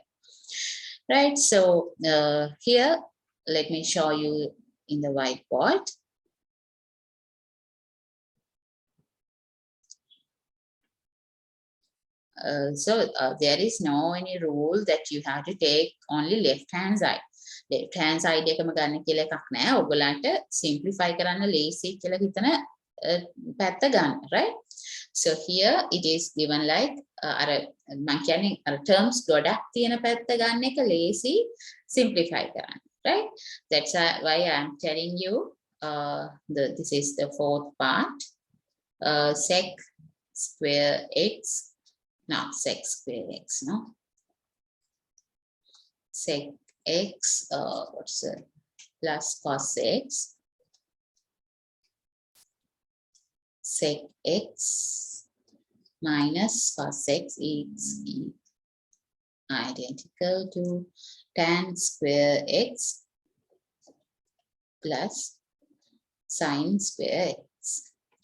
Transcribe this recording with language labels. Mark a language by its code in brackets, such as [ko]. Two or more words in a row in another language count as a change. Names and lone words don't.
[en] Right, so here let me show you in the whiteboard. There is no any rule that you have to take only left hand side. Left hand side [si] එකම ගන්න කියලා එකක් නැහැ. ඔයගලන්ට simplify කරන්න lazy කියලා හිතන පැත්ත ගන්න, [en] right? So here it is given like [si] අර මම කියන්නේ අර terms ගොඩක් තියෙන පැත්ත ගන්න එක [en] lazy simplify [si] කරන්න, right? [en] That's why I am telling you this is the fourth part. Sec square x, not sec square x, no. Sec x, what's the plus cos x, sec x minus cos x is identical to tan square x plus sine square x.